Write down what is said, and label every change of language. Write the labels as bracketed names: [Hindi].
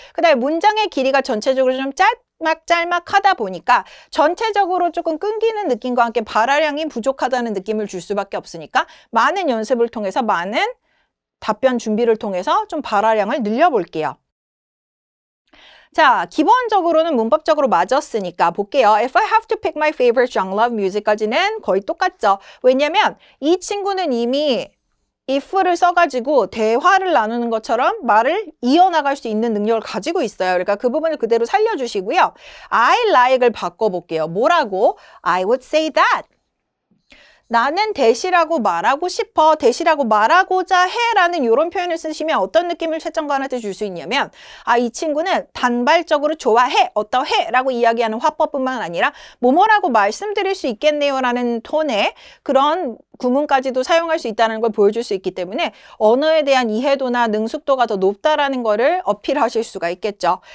[Korean] 그 다음에 문장의 길이가 전체적으로 좀 짤막하다 보니까 전체적으로 조금 끊기는 느낌과 함께 발화량이 부족하다는 느낌을 줄 수밖에 없으니까 많은 연습을 통해서 많은 답변 준비를 통해서 좀 발화량을 늘려볼게요. 자, 기본적으로는 문법적으로 맞았으니까 볼게요. [English] If I have to pick my favorite genre of music까지는 [Korean] 거의 똑같죠. 왜냐면 이 친구는 이미 if를 써가지고 대화를 나누는 것처럼 말을 이어나갈 수 있는 능력을 가지고 있어요. 그러니까 그 부분을 그대로 살려주시고요. [English] I like [Korean] 을 바꿔볼게요. 뭐라고? [English] I would say that. [Korean] 나는 대시라고 말하고 싶어, 대시라고 말하고자 해라는 이런 표현을 쓰시면 어떤 느낌을 채점관한테 줄 수 있냐면 이 친구는 단발적으로 좋아해, 어떠해 라고 이야기하는 화법뿐만 아니라 뭐뭐라고 말씀드릴 수 있겠네요 라는 톤의 그런 구문까지도 사용할 수 있다는 걸 보여줄 수 있기 때문에 언어에 대한 이해도나 능숙도가 더 높다라는 거를 어필하실 수가 있겠죠.